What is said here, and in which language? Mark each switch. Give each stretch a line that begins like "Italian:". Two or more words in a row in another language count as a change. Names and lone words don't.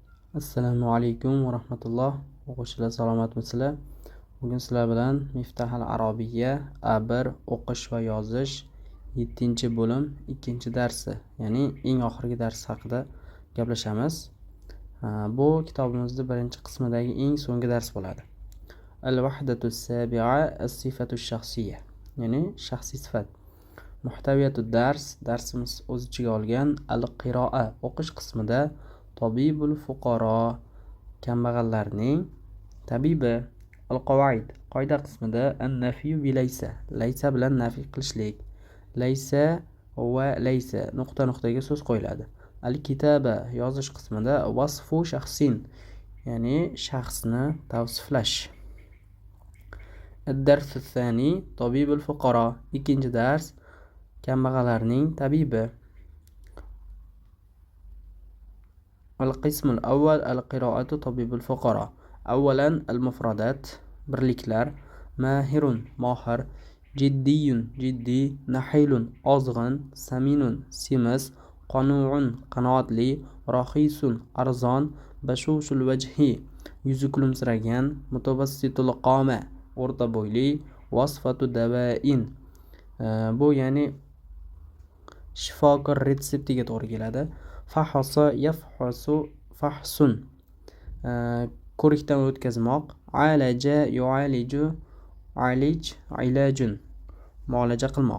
Arabic: السلام عليكم ورحمة الله.
Uzbek: O'quvchilar salomatmisizlar? Bugun sizlar bilan Miftahal Arabiyya A1 o'qish va yozish 7-bo'lim 2-darsi, ya'ni eng oxirgi dars haqida gaplashamiz. Bu kitobimizning birinchi qismidagi eng so'nggi dars bo'ladi.
Arabic: الوحدة السابعة الصفة الشخصية,
Uzbek: ya'ni shaxsiy sifat.
Arabic: محتويات الدرس,
Uzbek: darsimiz o'z ichiga olgan al-qiro'a o'qish qismida
Arabic: طبيب الفقراء,
Uzbek: kambag'allarning tabibi. Al-qawaid, qoida qismida
Arabic: النفي بليس,
Uzbek: laysa bilan nafiy qilishlik. Laysa va laysa nuqtaga so'z qo'yiladi. Al-kitaba, yozish qismida
Arabic: وصف شخص,
Uzbek: ya'ni shaxsni tavsiflash.
Arabic: الدرس الثاني طبيب الفقراء,
Uzbek: ikkinchi dars kambag'allarning tabibi.
Arabic: القسم الأول القراءة طبيب الفقراء. أولا المفردات birliklar. ماهر ماهر، جدي جدي، نحيل ozg'in، سمين semiz، قنوع qanoatli، رخيص arzon، بشوش الوجه
Uzbek: yuzi kulimsiragan،
Arabic: متوسط القامة
Uzbek: o'rta bo'yli،
Arabic: وصفة دواء
Uzbek: bu ya'ni shifokor retseptiga to'g'ri keladi.
Arabic: فحص يفحص فحصا
Uzbek: ko'rikdan o'tkazmoq.
Arabic: عالج يعالج علاج علاجا
Uzbek: muolaja qilmoq.